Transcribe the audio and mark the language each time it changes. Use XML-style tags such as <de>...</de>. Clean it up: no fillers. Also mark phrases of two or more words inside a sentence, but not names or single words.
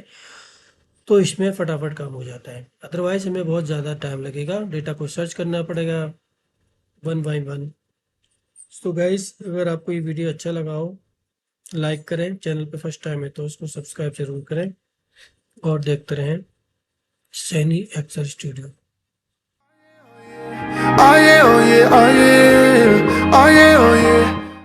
<hi>तो इसमें फटाफट काम हो जाता है, अदरवाइज हमें बहुत ज़्यादा टाइम लगेगा, डेटा को सर्च करना पड़ेगा</hi> <en>one by one.</en> <hi>तो गाइस अगर आपको ये वीडियो अच्छा लगा हो, लाइक करें, चैनल पे</hi> <en>first time</en> <hi>है तो उसको सब्सक्राइब जरूर करें और देखते रहें सैनी एक्सेल स्टूडियो।</hi> <en>Oh yeah, oh yeah, oh yeah, oh yeah, oh yeah.</en>